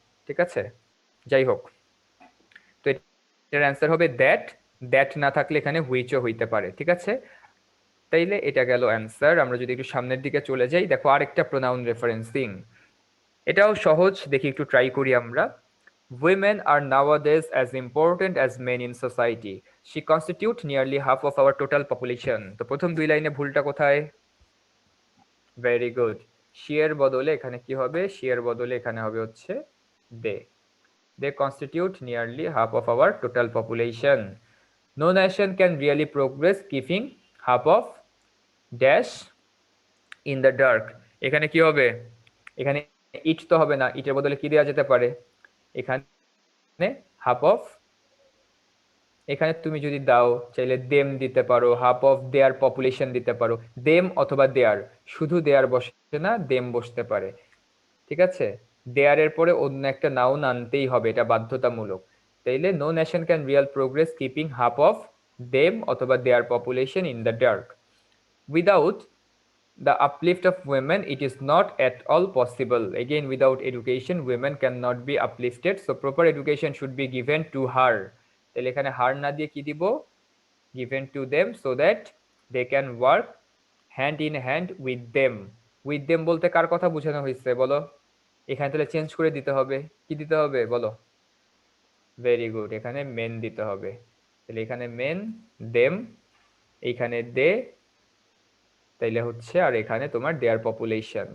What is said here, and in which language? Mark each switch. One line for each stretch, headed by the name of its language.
Bangla: ঠিক আছে? যাই হোক, তো এটার অ্যান্সার হবে দ্যাট। দ্যাট না থাকলে এখানে হুইচও হইতে পারে। ঠিক আছে? তাইলে এটা গেল অ্যান্সার। আমরা যদি একটু সামনের দিকে চলে যাই, দেখো আরেকটা প্রোনাউন রেফারেন্সিং, এটাও সহজ, দেখি একটু ট্রাই করি আমরা।
English: Women are nowadays as important as men in society. She constitute nearly half of our total population.
Bangla: তো প্রথম দুই লাইনে ভুলটা কোথায়? Very good. she এর বদলে এখানে কি হবে? she এর বদলে এখানে হবে হচ্ছে they.
English: They constitute nearly half of our total population. No nation can really progress keeping half of dash in the dark.
Bangla: এখানে কি হবে? এখানে ইট তো হবে না, ইটের বদলে কি দেওয়া যেতে পারে? এখানে হাফ অফ, এখানে তুমি যদি দাও চাইলে দেম দিতে পারো,
English: half of their population
Bangla: দিতে পারো। দেম অথবা দেয়ার, শুধু দেয়ার বসে না, দেম বসতে পারে। ঠিক আছে? দেয়ার এর পরে অন্য একটা নাউন আনতেই হবে, এটা বাধ্যতামূলক।
English: তাইলে no nation can real progress keeping half of them অথবা their population in the dark. Without the uplift of women it is not at all possible. Again, without education women cannot be uplifted, so proper education should be given to her.
Bangla: তাহলে এখানে হার না দিয়ে কি দিব?
English: given to them so that they can work hand in hand with them. with them
Bangla: বলতে কার কথা বোঝানো হয়েছে বলো? এখানে তাহলে চেঞ্জ করে দিতে হবে। কি দিতে হবে বলো? ভেরি গুড, এখানে মেন দিতে হবে। তাহলে এখানে মেন, দেম, এইখানে দে, তাইলে হচ্ছে আর এখানে তোমার দেয়ার পপুলেশন।